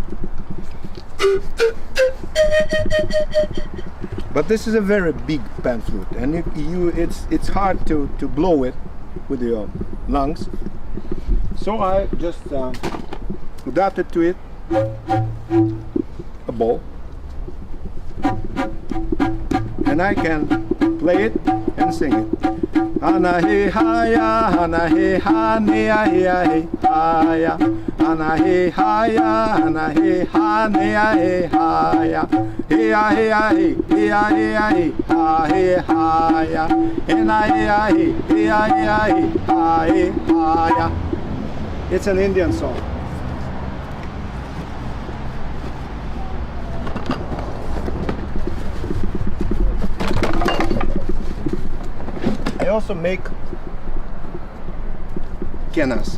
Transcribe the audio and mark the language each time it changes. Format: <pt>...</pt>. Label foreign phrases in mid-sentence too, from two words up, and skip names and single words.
<en>But this is a very big pan flute, and it's hard to blow it with your lungs. So I just adapted to it a bow, and I can play it and sing it. Ana he ha ya, ana he ha ne ya he ya he ha ya, ana he ha ya, ana he ha ne ya he ha ya, he ya he ya he, he ya he ya he ha he ha ya, ena he ya he, he ya he ya he ha he ha ya. It's an Indian song. I also make quenas.</en>